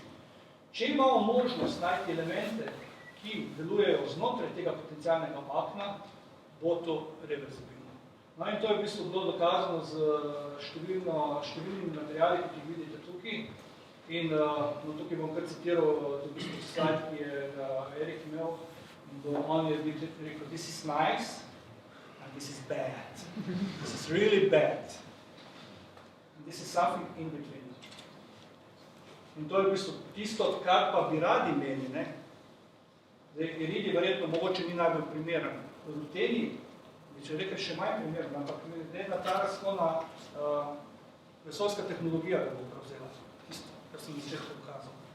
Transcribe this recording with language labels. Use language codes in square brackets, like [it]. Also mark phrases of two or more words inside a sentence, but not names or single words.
[sl] Če imamo možnost najti elemente, ki delujejo znotraj tega potencialnega vakna, bo to reverzibilno. No in to je v bistvu bilo dokazano z številnimi materiali, kot jih vidite tukaj. In tukaj bom kar citiral v bistvu slajd, ki je Erik imel. On je rekel, [en] this is nice and this is bad. This is really bad. And this is something in between. [sl] In to je v bistvu tisto, kar pa bi radi imeli. Iridi verjetno mogoče ni najbolj primeren. Ruteni, bi če rekel, še manj primeren, ampak glede na ta razklona vesoljska tehnologija, da bo prevzela tisto, kar sem začetku pokazal.